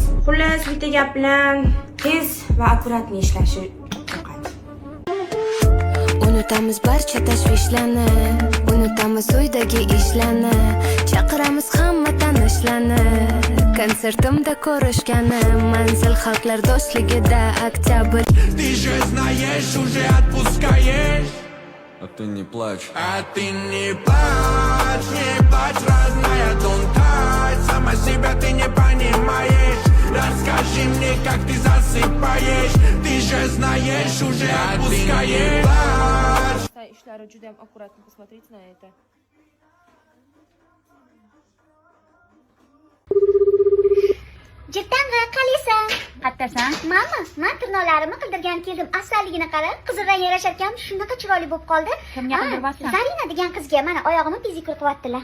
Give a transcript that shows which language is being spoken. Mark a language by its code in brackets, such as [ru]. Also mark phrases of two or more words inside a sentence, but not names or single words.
[uz] Xullas, bitta gap bilan tez va akkuratni ishlashi yoqadi. Unutamiz barcha tashvishlarni, unutamiz uydagi ishlarni, chaqiramiz hamma tanishlarni. Konsertimda ko'rishgani, manzil xalqlar do'stligida oktyabr. [ru] Ты же знаешь, уже отпускаешь. А ты не плачь. А ты не плачь, родная, [en] don't touch. [ru] Сама себя ты не понимаешь. Расскажи мне, как ты засыпаешь. Ты же знаешь, уже отпускаешь. [uz] Ishlari juda ham akkuratni, [ru] посмотрите на это. [uz] Jittanga qalisan? Qattasan? Men tirnoqlarimni qildirgan keldim. Afzalligini qara, qizil rang yarashar ekan, shunaqa chiroyli bo'lib qoldi. Kimga qildiribsan? Zarina degan qizga mana oyog'ini pedikür qilyaptilar.